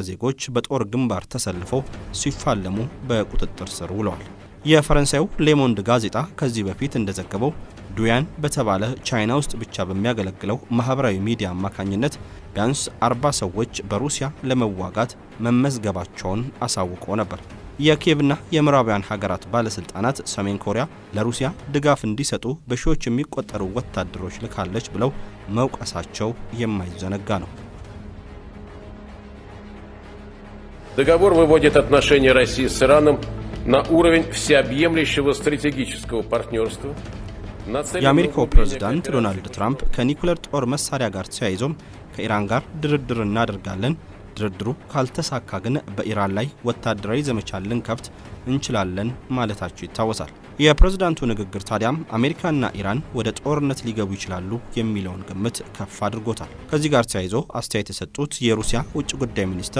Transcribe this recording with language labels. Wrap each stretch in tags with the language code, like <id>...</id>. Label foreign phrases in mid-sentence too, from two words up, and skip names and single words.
<am>ዜጎች በጦር ግንባር ተሰልፈው ሲፋለሙ በቁጥጥር ስር ውለዋል። የፈረንሳዩ ሌሞንድ ጋዜጣ ከዚህ በፊት እንደዘገበው ዱያን በተባለ ቻይና ውስጥ ብቻ በሚያገለግለው ማህበራዊ ሚዲያ አማካኝነት ቢያንስ 40 ሰዎች በሩሲያ ለመዋጋት መመዝገባቸውን አሳውቆ ነበር። የኪየቭና የምዕራባውያን ሀገራት ባለስልጣናት ሰሜን ኮሪያ ለሩሲያ ድጋፍ እንዲሰጡ በሺዎች የሚቆጠሩ ወታደሮች ልካለች ብለው መውቀሳቸው የማይዘነጋ ነው።</am> <ru>Договор выводит отношения России с Ираном на уровень всеобъемлющего стратегического партнерства.</ru> <am>የአሜሪካው ፕሬዝዳንት ዶናልድ ትራምፕ ከኒኩሌር ጦር መሳሪያ ጋር ተያይዞም ከኢራን ጋር ድርድር እናደርጋለን፣ ድርድሩ ካልተሳካ ግን በኢራን ላይ ወታደራዊ ዘመቻ ልንከፍት እንችላለን ማለታቸው ይታወሳል። የፕሬዝዳንቱ ንግግር ታዲያም አሜሪካና ኢራን ወደ ጦርነት ሊገቡ ይችላሉ የሚለውን ግምት ከፍ አድርጎታል። ከዚህ ጋር ተያይዞ አስተያየት የሰጡት የሩሲያ ውጭ ጉዳይ ሚኒስትር</am>